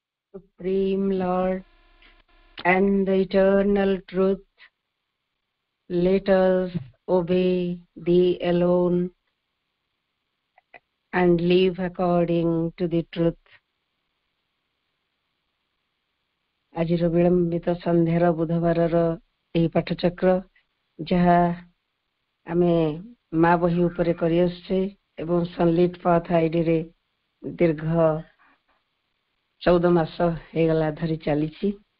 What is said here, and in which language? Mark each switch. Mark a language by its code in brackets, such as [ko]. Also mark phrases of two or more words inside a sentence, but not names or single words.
[en] Supreme Lord and the eternal truth, let us obey Thee alone and live according to the truth. [or] ଆଜିର ବିଳମ୍ବିତ ସନ୍ଧ୍ୟାର ବୁଧବାରର ଏହି ପାଠଚକ୍ର ଯାହା ଆମେ ମା ବହି ଉପରେ କରିଆସୁଛେ ଏବଂ ସନଲିଟ୍ ପାଥ ଆଇଡିରେ ଦୀର୍ଘ 14 ମାସ ହେଇଗଲା ଧରି ଚାଲିଛି।